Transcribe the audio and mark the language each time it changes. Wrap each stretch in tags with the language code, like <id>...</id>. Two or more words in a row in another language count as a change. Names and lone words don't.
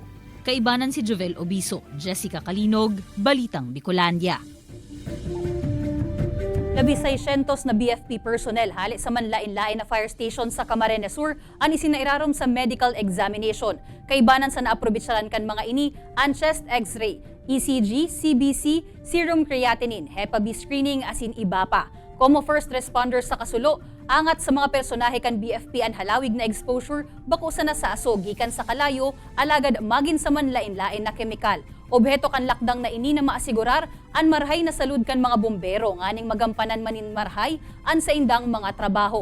<bik>Kaibanan si Jovel Obiso, Jessica Kalinog, Balitang Bicolandia. 600 na BFP personnel hali sa manlain-lain na fire station sa Camarines Sur ang isinairarom sa medical examination. Kaibanan sa naaprobitsalan kan mga ini ang</bik> <en>chest x-ray,</en> <bik>ECG, CBC,</bik> <en>serum creatinine, Hepa B screening</en> <bik>asin iba pa. Como</bik> <en>first responders</en> <bik>sa kasulo, angat sa mga personahe kan BFP ang halawig na exposure bako sa nasaso gikan sa kalayo alagad magin sa manlain-lain na kemikal. Obheto kan lakdang na ini na maasigurar an marhay na salud kan mga bumbero nganing magampanan manin marhay an sa indang mga trabaho.</bik>